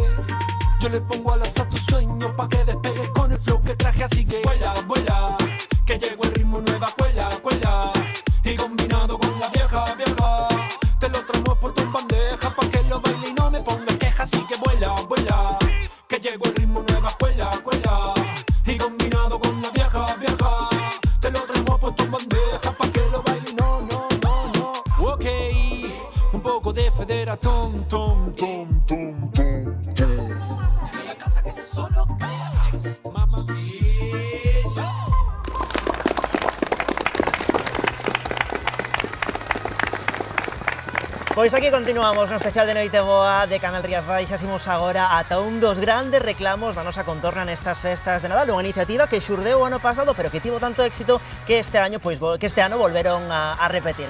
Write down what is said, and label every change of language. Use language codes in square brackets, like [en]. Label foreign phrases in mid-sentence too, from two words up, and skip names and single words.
[es] Yo le pongo alas a tu sueño pa' que despegues con el flow que traje, así que vuela, vuela, que llegó el ritmo nueva, cuela, cuela, y combinado con la vieja, vieja, te lo traemos puesto en bandeja pa' que lo baile y no me pongas quejas, así que vuela, vuela, que llegó el ritmo nueva, cuela, cuela, y combinado con la vieja, vieja, te lo traemos puesto en bandeja pa' que lo baile y no. Ok, un poco de Federatón, tom, tom, tom, tom. La casa que solo crea éxito, mamá. [gl] Pois aquí continuamos no especial de Noite Boa de Canal Rías Baixas. Imos agora ata un dos grandes reclamos da nosa contorna nestas festas de Nadal, unha iniciativa que xurdeu o ano pasado, pero que tivo tanto éxito que este ano volveron a repetir.